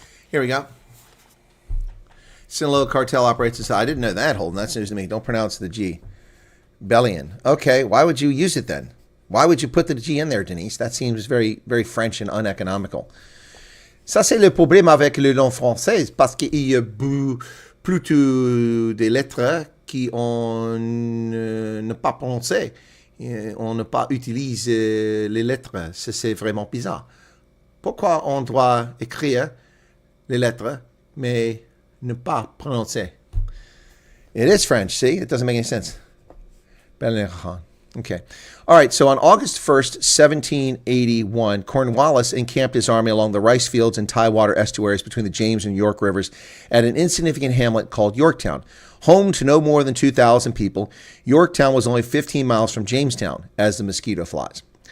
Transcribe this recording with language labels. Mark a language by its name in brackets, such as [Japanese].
[English] Here we go. Sinaloa cartel operates as I didn't know that, Holden. That's news to me. Don't pronounce the G. Bellion. Okay, why would you use it then? Why would you put the G in there, Denise? That seems very, very French and uneconomical. [French] Ça, c'est le problème avec le langue française, parce qu'il y a plutôt des lettres qui on ne pas prononcer. On ne pas utilise les lettres. C'est vraiment bizarre. Pourquoi on doit écrire les lettres, mais ne pas prononcer? [English] It is French, see? It doesn't make any sense. Okay. All right, so on August 1st, 1781, Cornwallis encamped his army along the rice fields and tidewater estuaries between the James and York rivers at an insignificant hamlet called Yorktown. Home to no more than 2,000 people, Yorktown was only 15 miles from Jamestown, as the mosquito flies.